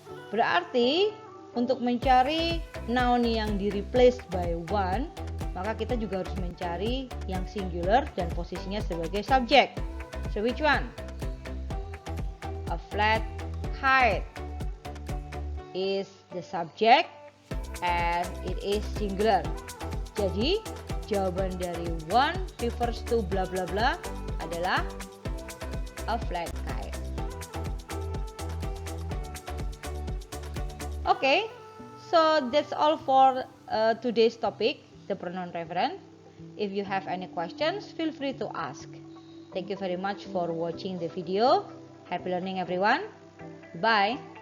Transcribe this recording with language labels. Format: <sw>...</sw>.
<id>Berarti untuk mencari noun yang di replace by one, maka kita juga harus mencari yang singular dan posisinya sebagai subject.</id> <en>So which one? A flat kite is the subject and it is singular.</en> <id>Jadi jawaban dari one</id> <en>refers to bla bla bla</en> <id>adalah a flat kite.</id> <en>Okay, so that's all for today's topic, the pronoun reference. If you have any questions, feel free to ask. Thank you very much for watching the video. Happy learning everyone. Bye.</en>